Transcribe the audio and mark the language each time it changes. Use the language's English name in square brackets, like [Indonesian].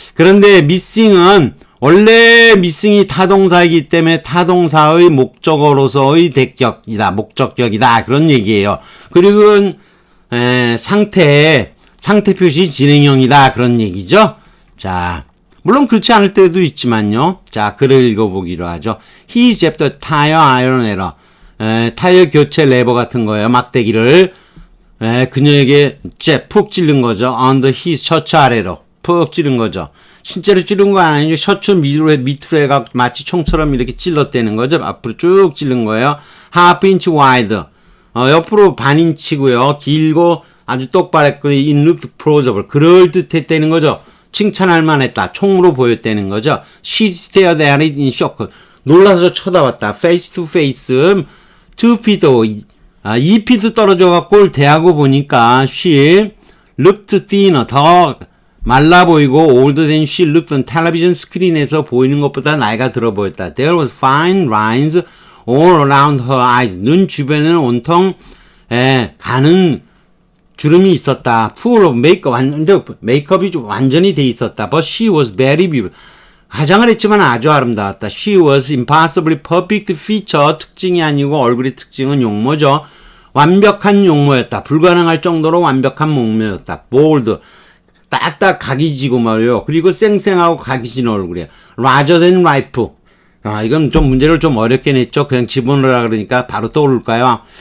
[Korean] 그런데 missing은 원래 missing이 타동사이기 때문에 타동사의 목적어로서의 대격이다 목적격이다 그런 얘기예요. 그리고 상태 표시 진행형이다 그런 얘기죠. 자, 물론 그렇지 않을 때도 있지만요. 자, 글을 읽어보기로 하죠. [English] He jabbed the tire iron error. [Korean] 타이어 교체 레버 같은 거예요. 막대기를 그녀에게 푹 찔른 거죠. [English] under his [Korean] 셔츠 아래로. 푹 찌른 거죠. 실제로 찌른 거 아니죠. 셔츠 밑으로 해가 마치 총처럼 이렇게 찔렀다는 거죠. 앞으로 쭉 찌른 거예요. [English] half inch wide. [Korean] 옆으로 반 인치고요. 길고 아주 똑바랬고 [English] it looked plausible. [Korean] 그럴듯했다는 거죠. 칭찬할 만했다. 총으로 보였다는 거죠. [English] She stared at it in shock. [Korean] 놀라서 쳐다봤다. [English] face to face. [Korean] 2feet, 2feet 떨어져 갖고 대하고 보니까 [English] she looked thinner. [Korean] 더 말라 보이고 [English] older than she looked on television [Korean] 스크린에서 보이는 것보다 나이가 들어 보였다. [English] There was fine lines all around her eyes. [Korean] 눈 주변에는 온통 가는 주름이 있었다. [English] full of makeup. [Korean] 메이크업이 완전히 돼 있었다. [English] But she was very beautiful. [Korean] 화장을 했지만 아주 아름다웠다. [English] She was impossibly perfect feature. [Korean] 특징이 아니고 얼굴의 특징은 용모죠. 완벽한 용모였다. 불가능할 정도로 완벽한 목모였다. bold. 딱딱 각이 지고 말이요. 그리고 쌩쌩하고 각이 진 얼굴이야. [English] larger than life. [Korean] 이건 좀 문제를 좀 어렵게 냈죠. 그냥 집어넣으라 그러니까 바로 떠오를까요?